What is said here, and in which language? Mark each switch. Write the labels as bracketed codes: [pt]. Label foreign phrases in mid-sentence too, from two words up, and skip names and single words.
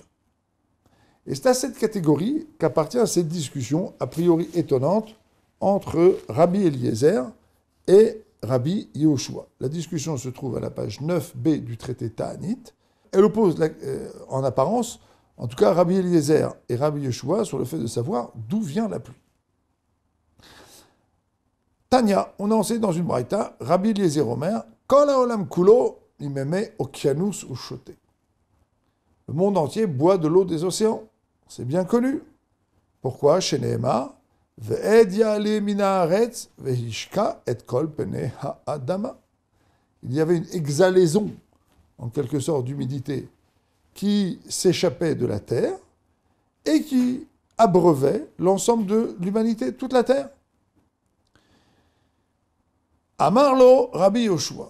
[fr] Et c'est à cette catégorie qu'appartient cette discussion, a priori étonnante, entre Rabbi Eliezer et Rabbi Yehoshua. La discussion se trouve à la page 9b du traité Ta'anit. Elle oppose, en apparence, en tout cas, Rabbi Eliezer et Rabbi Yehoshua sur le fait de savoir d'où vient la pluie. Tanya, on a enseigné dans une braïta, [he] רבי אליעזר אומר, כל העולם כולו ממימי אוקיינוס שותה. [fr] Le monde entier boit de l'eau des océans. C'est bien connu. Pourquoi? [he] ש נאמר, ואד יעלה מן הארץ והשקה את כל פני האדמה. [fr] Il y avait une exhalaison, en quelque sorte, d'humidité qui s'échappait de la terre et qui abreuvait l'ensemble de l'humanité, toute la terre. [he] אמר לו רבי יהושע.